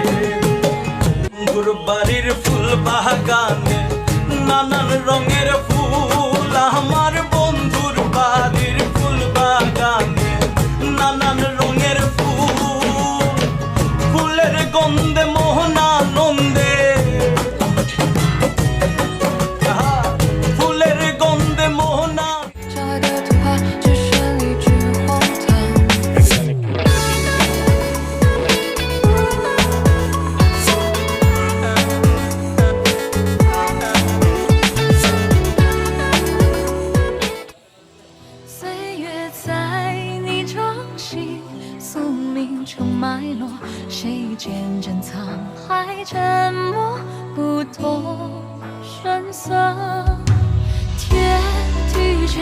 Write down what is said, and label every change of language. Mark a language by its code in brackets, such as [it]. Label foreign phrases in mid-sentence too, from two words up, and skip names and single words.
[bn] বাড়ির ফুল বাগানে নানান রঙের ফুল, আমার বন্ধুর বাড়ির ফুল বাগানে নানান রঙের ফুল, ফুলের গন্ধে মোহনানন্দে, ফুলের গন্ধে মোহনা। [zh] 找爱的图画只剩一句荒唐。岁月在你掌心宿命成脉络，谁见珍藏还沉默，不动声色。